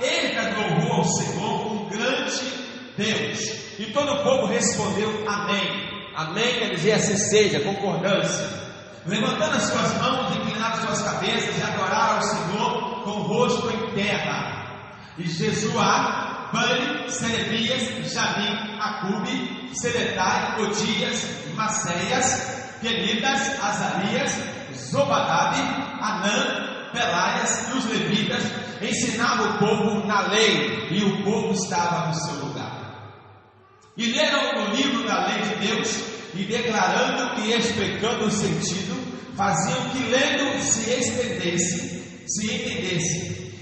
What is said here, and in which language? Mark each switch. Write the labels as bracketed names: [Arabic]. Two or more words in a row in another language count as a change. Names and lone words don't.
[Portuguese] Ele louvou ao Senhor, um grande Deus. E todo o povo respondeu amém. Amém quer dizer assim seja, concordância. Levantando as suas mãos, inclinando suas cabeças, e adoraram ao Senhor com o rosto em terra. E Jesuá, Bani, Serebias, Jamim, Acube, Seletai, Odias, Maceias, Quelidas, Azarias, Zobadabe, Anã, Pelaias e os levitas ensinavam o povo na lei, e o povo estava no seu lugar. E leram o livro da lei de Deus, e declarando e explicando o sentido, faziam que lendo se entendesse.